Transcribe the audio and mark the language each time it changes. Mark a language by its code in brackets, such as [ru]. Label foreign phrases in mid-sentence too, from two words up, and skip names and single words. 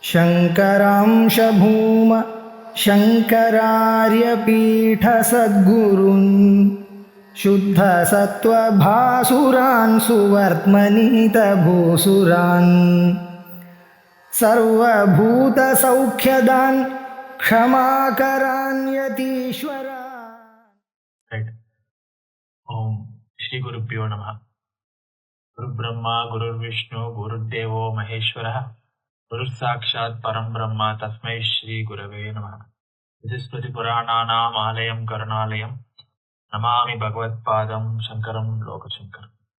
[sa] शङ्करांश भूम शङ्करार्यपीठसद्गुरून् शुद्धसत्त्वभासुरान् सुवर्त्मनीतभूसुरान् सर्वभूतसौख्यदान् क्षमाकरान् यतीश्वरान्। రైట్. ఓం శ్రీ గురుభ్యో నమః. గురుబ్రహ్మ గురుర్విష్ణు గురుర్దేవో మహేశ్వర గురుర్ సాక్షాత్ పరం బ్రహ్మ తస్మై శ్రీ గురవే నమః. స్మృతి పురాణానాం ఆలయం కరుణాలయం నమామి భగవత్పాదం శంకరం లోకశంకరం.